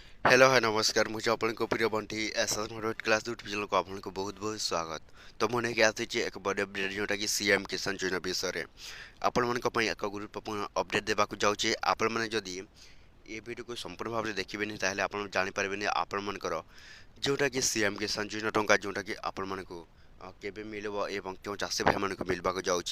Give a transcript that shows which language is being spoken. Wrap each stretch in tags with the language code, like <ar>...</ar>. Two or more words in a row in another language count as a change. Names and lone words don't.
<hi>हेलो है नमस्कार मुझे आपको प्रिय बंटी एसएस मोटिवेट क्लास यूट्यूब चैनल को आपको बहुत बहुत स्वागत।</hi> <or>तो ମୁଁ ନେଇକି ଆସିଛି ଏକ ବଡ଼ ଅପଡେଟ୍ ଯେଉଁଟାକି ସିଏମ୍ କିଷାନ ଯୋଜନା ବିଷୟରେ ଆପଣମାନଙ୍କ ପାଇଁ ଏକ ଗୁରୁତ୍ୱପୂର୍ଣ୍ଣ ଅପଡେଟ୍ ଦେବାକୁ ଯାଉଛି। ଆପଣମାନେ ଯଦି ଏ ଭିଡ଼ିଓକୁ ସମ୍ପୂର୍ଣ୍ଣ ଭାବରେ ଦେଖିବେନି ତାହେଲେ ଆପଣ ଜାଣିପାରିବେନି ଆପଣମାନଙ୍କର ଯେଉଁଟାକି ସିଏମ୍ କିଷାନ ଯୋଜନା ଟଙ୍କା ଯେଉଁଟାକି ଆପଣମାନଙ୍କୁ କେବେ ମିଳିବ ଏବଂ କେଉଁ ଚାଷୀ ଭାଇମାନଙ୍କୁ ମିଳିବାକୁ ଯାଉଛି।</or>